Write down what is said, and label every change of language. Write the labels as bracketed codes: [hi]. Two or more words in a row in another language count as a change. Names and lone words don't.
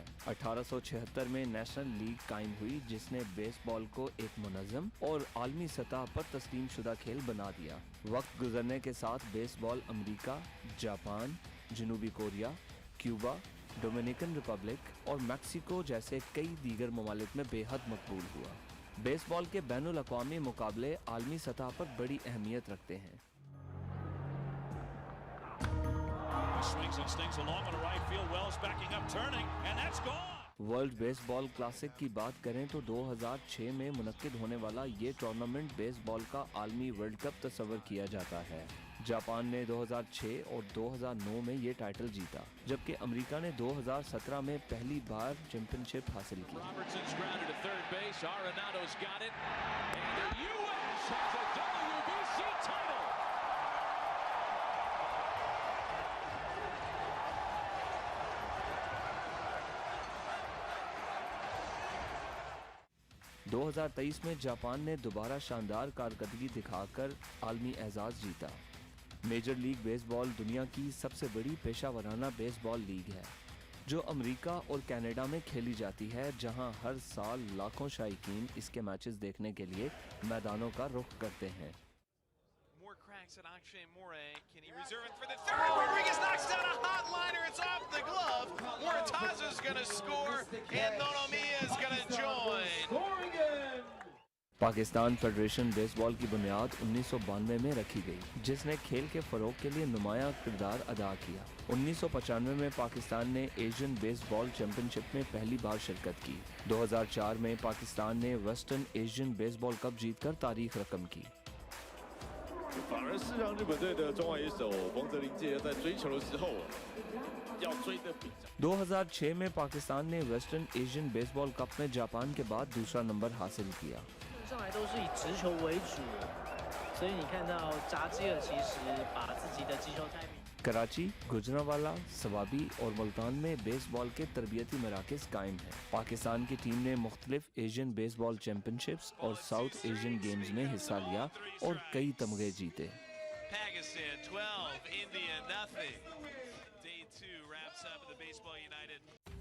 [ur] 1876 میں نیشنل لیگ قائم ہوئی، جس نے بیس بال کو ایک منظم اور عالمی سطح پر تسلیم شدہ کھیل بنا دیا. وقت گزرنے کے ساتھ بیس بال امریکہ، جاپان، جنوبی کوریا، کیوبا، ڈومینیکن ریپبلک اور میکسیکو جیسے کئی دیگر ممالک میں بے حد مقبول ہوا. بیس بال کے بین الاقوامی مقابلے عالمی سطح پر بڑی اہمیت رکھتے ہیں. [en] Swings and stings along on the right field. Wells backing up, turning, and that's gone. [ur] ورلڈ بیس بال کلاسک کی بات کریں تو 2006 میں منعقد ہونے والا یہ ٹورنامنٹ بیس بال کا عالمی ورلڈ کپ تصور کیا جاتا ہے. جاپان نے 2006 اور 2009 میں یہ ٹائٹل جیتا، جبکہ امریکہ نے 2017 میں پہلی بار چیمپئن شپ حاصل کی. [en] Robertson's grounded to third base. Arenado's got it, and the U.S. has a WBC title. [ur] – 2023 میں جاپان نے دوبارہ شاندار کارکردگی دکھا کر عالمی اعزاز جیتا. میجر لیگ بیس بال دنیا کی سب سے بڑی پیشہ ورانہ بیس بال لیگ ہے، جو امریکہ اور کینیڈا میں کھیلی جاتی ہے، جہاں ہر سال لاکھوں شائقین اس کے میچز دیکھنے کے لیے میدانوں کا رخ کرتے ہیں. [en] More cracks at Akshay Moray. Can he reserve it for the third? Rodriguez knocks down a hot liner. It's off the glove. Moritaza's going to score, and Nonomiya's going to join. [ur] پاکستان فیڈریشن بیس بال کی بنیاد 1992 میں رکھی گئی، جس نے کھیل کے فروغ کے لیے نمایاں کردار ادا کیا. 1995 میں پاکستان نے ایشین بیس بال چیمپئن شپ میں پہلی بار شرکت کی. 2004 میں پاکستان نے ویسٹرن ایشین بیس بال کپ جیت کر تاریخ رقم کی. [zh] 反而是让日本队的中外野手冯德林介在追球的时候，要追得比较。 [ur] 2006 میں پاکستان نے ویسٹرن ایشین بیس بال کپ میں جاپان کے بعد دوسرا نمبر حاصل کیا. [zh] 上来都是以直球为主，所以你看到扎基尔其实把自己的击球 timing。 [ur] کراچی، گوجرانوالہ، صوابی اور ملتان میں بیس بال کے تربیتی مراکز قائم ہیں. پاکستان کی ٹیم نے مختلف ایشین بیس بال چیمپئن شپس اور ساؤتھ ایشین گیمز میں حصہ لیا اور کئی تمغے جیتے. [en] Pakistan 12, India nothing. Day 2 wraps up at the Baseball United